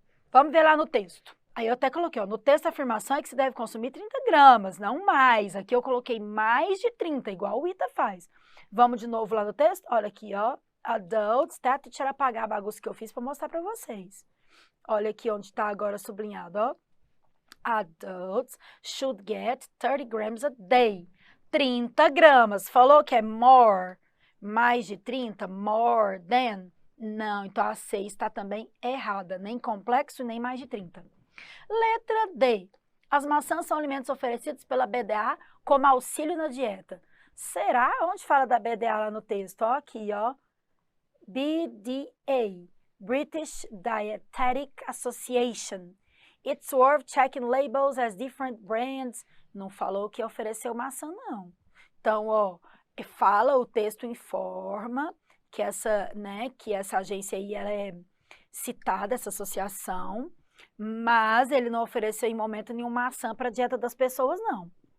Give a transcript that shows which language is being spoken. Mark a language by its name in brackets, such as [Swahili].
[Portuguese] Vamos ver lá no texto. Aí eu até coloquei, ó, no texto a afirmação é que se deve consumir 30 gramas, não mais. Aqui eu coloquei mais de 30, igual o Ita faz. Vamos de novo lá no texto? Olha aqui, ó, adults, tá? A Titi apagar a bagunça que eu fiz para mostrar para vocês. Olha aqui onde está agora sublinhado, ó. [English] Adults should get 30 grams a day. [Portuguese] 30 gramas. Falou que é more, mais de 30, more than. Não, então a C está também errada. Nem complexo, nem mais de 30. Letra D. As maçãs são alimentos oferecidos pela BDA como auxílio na dieta. Será? Onde fala da BDA lá no texto? Ó, aqui, ó. BDA. [English] British Dietetic Association. It's worth checking labels as different brands. [Portuguese] Não falou que ofereceu maçã, não. Então, ó, fala, o texto informa que que essa agência aí, ela é citada, essa associação, mas ele não ofereceu em momento nenhum maçã para a dieta das pessoas, não.